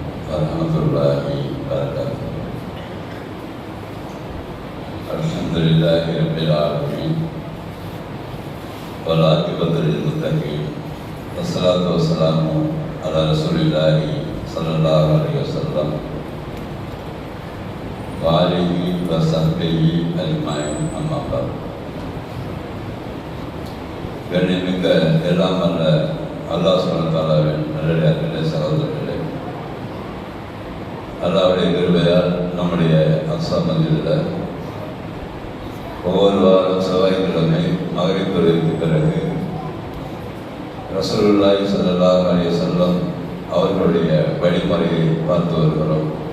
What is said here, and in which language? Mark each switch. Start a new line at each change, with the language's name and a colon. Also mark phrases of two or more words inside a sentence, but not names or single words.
Arabic: ورحمة الله وبركاته. الحمد لله رب العالمين. والعاقبة للمتقين. والصلاة والسلام على رسول الله صلى الله عليه وسلم وعلى آله وصحبه أجمعين، أما بعد.
Tamil: கண்ணியமிக்க எல்லாம் அல்ல
Arabic: الله سبحانه وتعالى
Tamil: நல்லடியார்களே, சகோதரர்களே, அல்லாஹ்வுடைய கிருபையால் நம்முடைய அக்ஸா மஸ்ஜிதில் ஒவ்வொரு வாரம் செவ்வாய்க்கிழமை மக்ரிப் தொழுகைக்கு பிறகு
Arabic: رسول الله صلى الله عليه وسلم
Tamil: அவர்களுடைய வழிமுறையை பார்த்து வருகிறோம்.